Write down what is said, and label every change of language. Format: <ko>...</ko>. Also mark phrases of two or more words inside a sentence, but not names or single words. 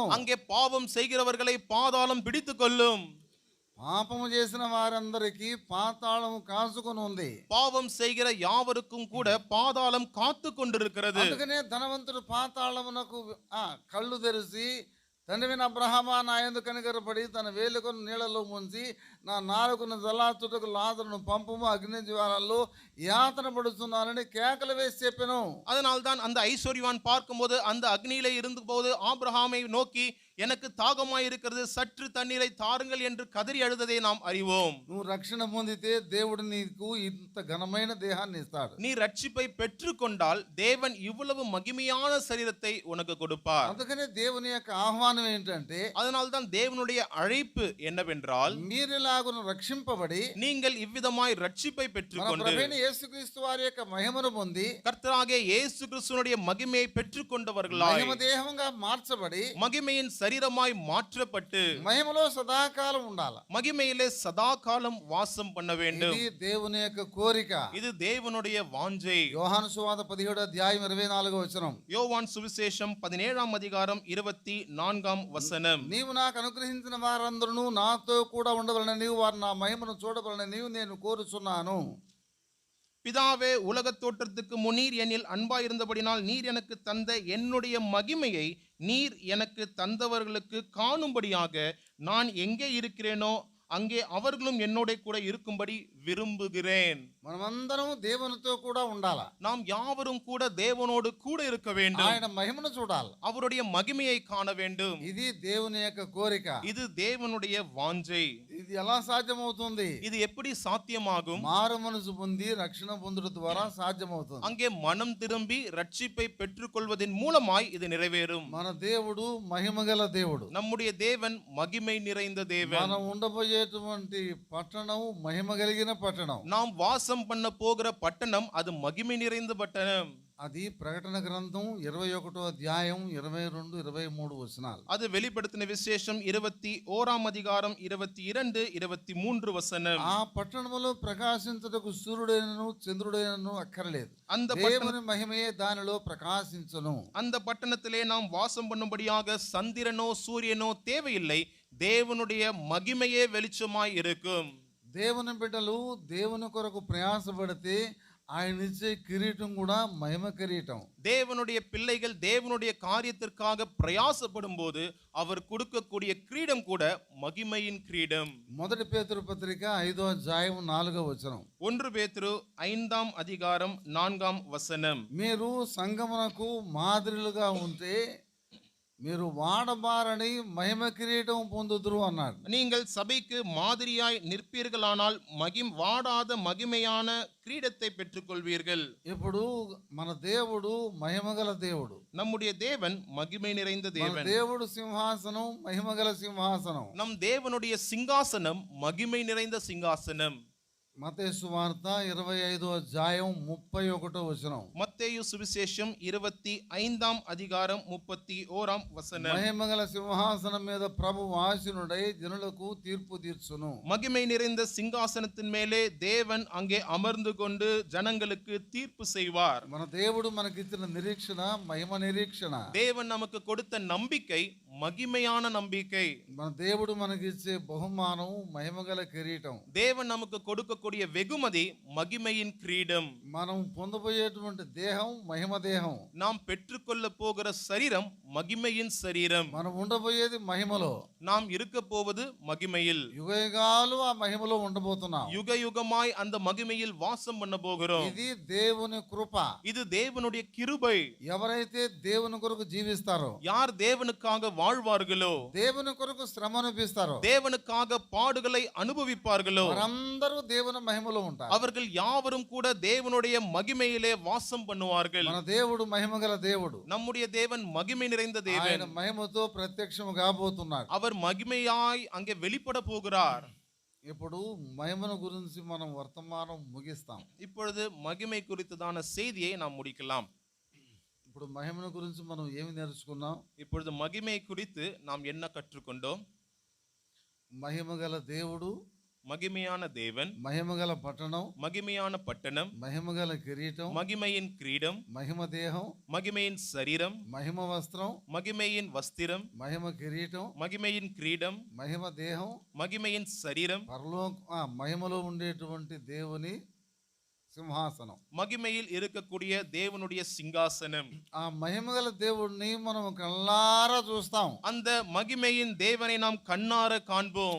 <ta>அங்கே பாவம் செய்கிறவர்களை பாதாளம் பிடித்துக் கொள்ளும்.</ta> <te>పాపము చేసిన వారందరికీ పాతాళము కాసుకొని ఉంది.</te> <ta>பாவம் செய்கிற யாவருக்கும் கூட பாதாளம் காத்து கொண்டிருக்கிறது.</ta> <te>అందుకనే ధనవంతుడు పాతాళమునకు కళ్ళు తెరిచి, తండ్రివైన అబ్రహామా, నా యందు కనికరపడి తన వేలుకను నీళ్లలో ముంచి నా నాలుకను జలార్చుటకు లాజరును పంపుము, అగ్ని జ్వాలల్లో యాతన పడుతున్నానని కేకలు వేసి చెప్పెను.</te> <ta>அதனால்தான் அந்த ஐஸ்வர்யவான் பார்க்கும்போது அந்த அக்னியிலே இருந்த போது ஆபிரகாமை நோக்கி, எனக்கு தாகமாய் இருக்கிறது, சற்று தண்ணீரை தாருங்கள் என்று கதறி அழுததை நாம் அறிவோம்.</ta> <te>నువ్వు రక్షణ పొందితే దేవుడు నీకు ఇంత ఘనమైన దేహాన్ని ఇస్తాడు.</te> <ta>நீ ரட்சிப்பை பெற்றுக்கொண்டால் தேவன் இவ்வளவு மகிமையான சரீரத்தை உனக்கு கொடுப்பார்.</ta> <te>అందుకనే దేవుని యొక్క ఆహ్వానం ఏంటంటే,</te> <ta>அதனால்தான் தேவனுடைய அழைப்பு என்னவென்றால்,</ta> <te>మీరిలాగును రక్షింపబడి</te> <ta>நீங்கள் இவ்விதமாய் ரட்சிப்பை</ta> <te>మన</te> <ta>பெற்றுக்கொண்டு</ta> <te>ప్రభువైన యేసుక్రీస్తు వారి యొక్క మహిమను పొంది</te> <ta>கர்த்தராகிய இயேசு கிறிஸ்துவினுடைய மகிமையை பெற்றுக்கொண்டவர்களாய்</ta> <te>మహిమ దేహంగా మార్చబడి</te> <ta>மகிமையின் சரீரமாய் மாற்றப்பட்டு</ta> <te>మహిమలో సదాకాలం ఉండాలి.</te> <ta>மகிமையிலே சதா காலம் வாசம் பண்ண வேண்டும்.</ta> <te>ఇది దేవుని యొక్క కోరిక.</te> <ta>இது தேவனுடைய வாஞ்சை.</ta> <te>యోహాను సువార్త 17వ అధ్యాయం 24వ వచనం.</te> <ta>யோவான் சுவிசேஷம் 17ஆம் அதிகாரம் 24ஆம் வசனம்.</ta> <te>నీవు నాకు అనుగ్రహించిన వారందరూ నాతో కూడా ఉండవలెనని, నీవు వారు నా మహిమను చూడవలెనని నీవు నేను కోరుచున్నాను.</te> <ta>பிதாவே, உலகத் தோற்றத்துக்கு முன்னீர் என்னில் அன்பாயிருந்தபடினால் நீர் எனக்கு தந்த என்னுடைய மகிமையை நீர் எனக்கு தந்தவர்களுக்கு காணும்படியாக நான் எங்கே இருக்கிறேனோ அங்கே அவர்களும் என்னோட கூட இருக்கும்படி விரும்புகிறேன்.</ta> <te>మనమందరం దేవునితో కూడా ఉండాలి.</te> <ta>நாம் யாவரும் கூட தேவனோடு கூட இருக்க வேண்டும்.</ta> <te>ఆయన మహిమను చూడాలి.</te> <ta>அவருடைய மகிமையை காண வேண்டும்.</ta> <te>ఇది దేవుని యొక్క కోరిక.</te> <ta>இது தேவனுடைய வாஞ்சை.</ta> <te>ఇది ఎలా సాధ్యమవుతుంది?</te> <ta>இது எப்படி சாத்தியமாகும்?</ta> <te>మారు మనసు పొంది రక్షణ పొందుట ద్వారా సాధ్యమవుతుంది.</te> <ta>அங்கே மனம் திரும்பி ரட்சிப்பை பெற்றுக்கொள்வதன் மூலமாய் இது நிறைவேறும்.</ta> <te>మన దేవుడు మహిమగల దేవుడు.</te> <ta>நம்முடைய தேவன் மகிமை நிறைந்த தேவன்.</ta> <te>మనం ఉండబోయేటువంటి పట్టణం మహిమ కలిగిన పట్టణం.</te> <ta>நாம் வாசம் பண்ண போகிற பட்டணம் அது மகிமை நிறைந்த பட்டணம்.</ta> <te>అది ప్రకటన గ్రంథం 21వ అధ్యాయం 22, 23 వచనాలు.</te> <ta>அது வெளிப்படுத்தின விசேஷம் 21ஆம் அதிகாரம் 22, 23 வசனம்.</ta> <te>ఆ పట్టణములో ప్రకాశించుటకు సూర్యుడైనను చంద్రుడైనను అక్కరలేదు.</te> <ta>அந்த</ta> <te>దేవుని మహిమయే దానిలో ప్రకాశించును.</te> <ta>அந்த பட்டணத்திலே நாம் வாசம் பண்ணும்படியாக சந்திரனோ சூரியனோ தேவையில்லை. தேவனுடைய மகிமையே வெளிச்சமாய் இருக்கும்.</ta> <te>దేవుని బిడ్డలు దేవుని కొరకు ప్రయాసపడితే ఆయన ఇచ్చే కిరీటం కూడా మహిమ కిరీటం.</te> <ta>தேவனுடைய பிள்ளைகள் தேவனுடைய காரியத்திற்காக பிரயாசப்படும் போது அவர் கொடுக்கக்கூடிய கிரீடம் கூட மகிமையின் கிரீடம்.</ta> <te>మొదటి పేతురు పత్రిక 5వ అధ్యాయం 4వ వచనం.</te> <ta>1 பேதுரு 5ஆம் அதிகாரம் 4ஆம் வசனம்.</ta> <te>మీరు సంఘమునకు మాదిరిలుగా ఉంటే మీరు వాడబారని మహిమ కిరీటం పొందుదురు అన్నాడు.</te> <ta>நீங்கள் சபைக்கு மாதிரியாய் நிற்பீர்களானால் வாடாத மகிமையான கிரீடத்தை பெற்றுக்கொள்வீர்கள்.</ta> <te>ఇప్పుడు మన దేవుడు మహిమగల దేవుడు.</te> <ta>நம்முடைய தேவன் மகிமை நிறைந்த</ta> <te>మన</te> <ta>தேவன்.</ta> <te>దేవుడు సింహాసనం మహిమగల సింహాసనం.</te> <ta>நம் தேவனுடைய சிங்காசனம் மகிமை நிறைந்த சிங்காசனம்.</ta> <te>మత్తయి సువార్త 25వ అధ్యాయం 31వ వచనం.</te> <ta>மத்தேயு சுவிசேஷம் 25ஆம் அதிகாரம் 31ஆம் வசனம்.</ta> <te>మహిమగల సింహాసనం మీద ప్రభువు ఆసీనుడై జనులకు తీర్పు తీర్చును.</te> <ta>மகிமை நிறைந்த சிங்காசனத்தின் மேலே தேவன் அங்கே அமர்ந்து கொண்டு ஜனங்களுக்கு தீர்ப்பு செய்வார்.</ta> <te>మన దేవుడు మనకిచ్చిన నిరీక్షణ మహిమ నిరీక్షణ.</te> <ta>தேவன் நமக்கு கொடுத்த நம்பிக்கை மகிமையான நம்பிக்கை.</ta> <te>మన దేవుడు మనకిచ్చే బహుమానం మహిమగల కిరీటం.</te> <ta>தேவன் நமக்கு கொடுக்கக்கூடிய வெகுமதி மகிமையின் கிரீடம்.</ta> <te>మనం పొందబోయేటువంటి దేహం మహిమ దేహం.</te> <ta>நாம் பெற்றுக்கொள்ள போகிற சரீரம் மகிமையின் சரீரம்.</ta> <te>మనం ఉండబోయేది మహిమలో.</te> <ta>நாம் இருக்க போவது மகிமையில்.</ta> <te>యుగయుగాలు ఆ మహిమలో ఉండబోతున్నాం.</te> <ta>யுக யுகமாய் அந்த மகிமையில் வாசம் பண்ண போகிறோம்.</ta> <te>ఇది దేవుని కృప.</te> <ta>இது தேவனுடைய கிருபை.</ta> <te>ఎవరైతే దేవుని కొరకు జీవిస్తారో,</te> <ta>யார் தேவனுக்காக வாழ்வார்களோ,</ta> <te>దేవుని కొరకు శ్రమ అనిపిస్తారో,</te> <ta>தேவனுக்காக பாடுகளை அனுபவிப்பார்களோ,</ta> <te>వారందరూ దేవుని మహిమలో ఉంటారు.</te> <ta>அவர்கள் யாவரும் கூட தேவனுடைய மகிமையிலே வாசம் பண்ணுவார்கள்.</ta> <te>మన దేవుడు మహిమగల దేవుడు.</te> <ta>நம்முடைய தேவன் மகிமை நிறைந்த</ta> <te>ఆయన</te> <ta>தேவன்.</ta> <te>మహిమతో ప్రత్యక్షము కాబోతున్నాడు.</te> <ta>அவர் மகிமையாய் அங்கே வெளிப்பட போகிறார்.</ta> <te>ఇప్పుడు మహిమను గురించి మనం వర్తమానం ముగిస్తాం.</te> <ta>இப்பொழுது மகிமை குறித்ததான செய்தியை நாம் முடிக்கலாம்.</ta> <te>ఇప్పుడు మహిమను గురించి మనం ఏమి నేర్చుకున్నాం?</te> <ta>இப்பொழுது மகிமை குறித்து நாம் என்ன கற்றுக்கொண்டோம்?</ta> <te>మహిమగల దేవుడు,</te> <ta>மகிமையான தேவன்,</ta> <te>మహిమగల పట్టణం,</te> <ta>மகிமையான பட்டணம்,</ta> <te>మహిమగల కిరీటం,</te> <ta>மகிமையின் கிரீடம்,</ta> <te>మహిమ దేహం,</te> <ta>மகிமையின் சரீரம்,</ta> <te>మహిమ వస్త్రం,</te> <ta>மகிமையின் வஸ்திரம்,</ta> <te>మహిమ కిరీటం,</te> <ta>மகிமையின் கிரீடம்,</ta> <te>మహిమ దేహం,</te> <ta>மகிமையின் சரீரம்,</ta> <te>మహిమలో ఉండేటువంటి దేవుని సింహాసనం.</te> <ta>மகிமையில் இருக்கக்கூடிய தேவனுடைய சிங்காசனம்.</ta> <te>ఆ మహిమగల దేవుడిని మనం కళ్ళారా చూస్తాం.</te> <ta>அந்த மகிமையின் தேவனை நாம் கண்ணார காண்போம்.</ta>